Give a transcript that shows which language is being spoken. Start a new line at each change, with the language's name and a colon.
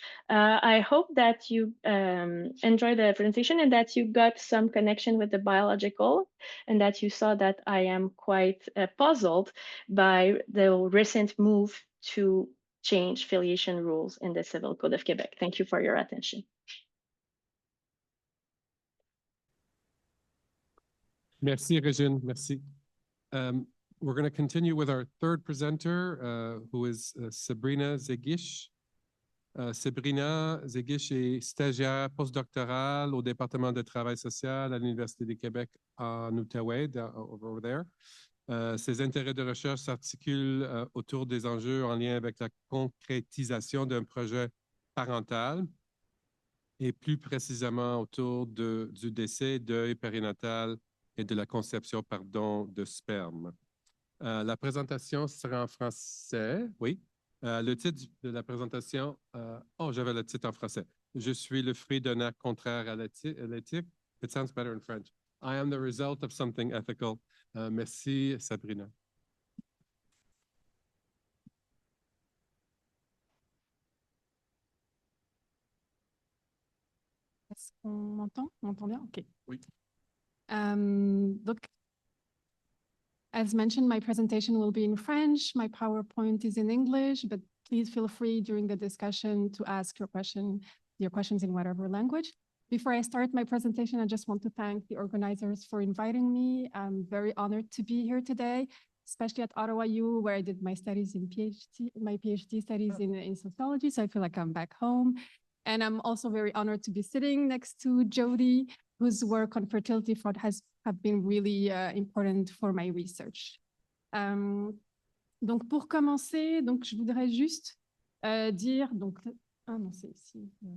English: I hope that you enjoyed the presentation and that you got some connection with the biological and that you saw that I am quite puzzled by the recent move to change filiation rules in the Civil Code of Quebec. Thank you for your attention.
French: Merci, Régine. Merci.
English: We're going to continue with our third presenter, who is Sabrina Zeghiche.
French: Sabrina Zeghiche est stagiaire postdoctorale au département de travail social à l'Université du Québec en Outaouais,
English: over there.
French: Ses intérêts de recherche s'articulent autour des enjeux en lien avec la concrétisation d'un projet parental et plus précisément autour du décès, deuil périnatal et de la conception, de sperme. La présentation sera en français, oui. Le titre de la présentation, j'avais le titre en français. Je suis le fruit d'un acte contraire à l'éthique.
English: It sounds better in French. I am the result of something ethical.
French: Merci,
English: Sabrina.
French: Est-ce qu'on m'entend? On m'entend bien? OK. Oui.
English: Donc, as mentioned, my presentation will be in French. My PowerPoint is in English, but please feel free during the discussion to ask your questions in whatever language. Before I start my presentation, I just want to thank the organizers for inviting me. I'm very honored to be here today, especially at Ottawa U, where I did my studies in my PhD studies in sociology. So I feel like I'm back home. And I'm also very honored to be sitting next to Jody, whose work on fertility fraud have been really important for my research.
French: Donc pour commencer, je voudrais juste dire, ah non, c'est ici.